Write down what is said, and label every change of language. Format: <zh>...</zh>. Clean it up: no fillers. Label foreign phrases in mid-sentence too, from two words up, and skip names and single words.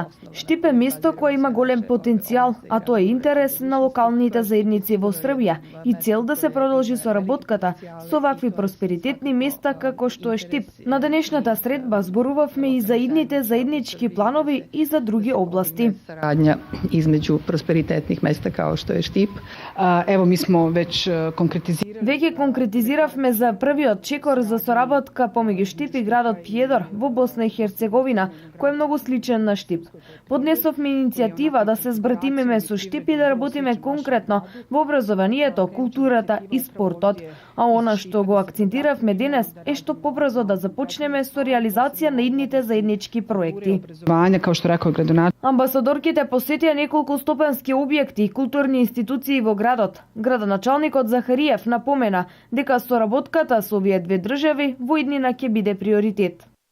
<mk>Штип е место кое има голем потенцијал, а тоа е интерес на локалните заедници во Србија и цел да се продолжи соработката со вакви просперитетни места како што е Штип. На денешната средба зборувавме и за идните заеднички планови и за други области.</mk> <sr>Saradnja između prosperitetnih mesta kao što je Štip. Evo, mi smo već konkretizirali.</sr> <mk>Веќе конкретизиравме за првиот чекор за соработка помеѓу Штип и градот Пједор во Босна и Херцеговина, кој е многу сличен на Штип. Поднесовме иницијатива да се збратимеме со Штип и да работиме конкретно во образованието, културата и спортот. А она што го акцентиравме денес е што побрзо да започнеме со реализација на идните заеднички проекти. Образование,</mk> <sr>kao što rekao gradonačelnik.</sr> <mk>Амбасадорките посетија неколку стопенски објекти и културни институции во градот. Градоначалникот Захариев напомена дека соработката со овие две држави во иднина ќе биде приоритет.</mk>